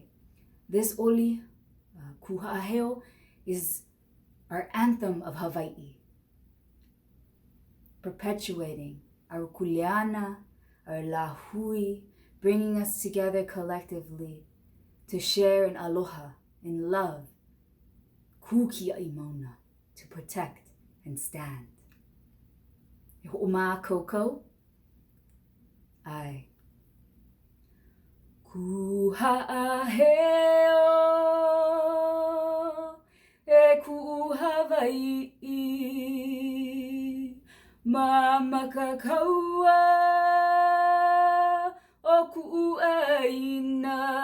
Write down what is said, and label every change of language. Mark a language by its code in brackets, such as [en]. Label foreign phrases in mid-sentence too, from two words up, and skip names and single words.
[en] This oli, Kuha'aheo, is our anthem of Hawaii, perpetuating our kuleana, our lahui, bringing us together collectively to share in aloha, in love, [haw] kukia'i mauna, [en] to protect and stand. [haw] E ho'oma koko, ai. Kuha'aheo, e ku Hawaii, mamakakaua, o ku aina,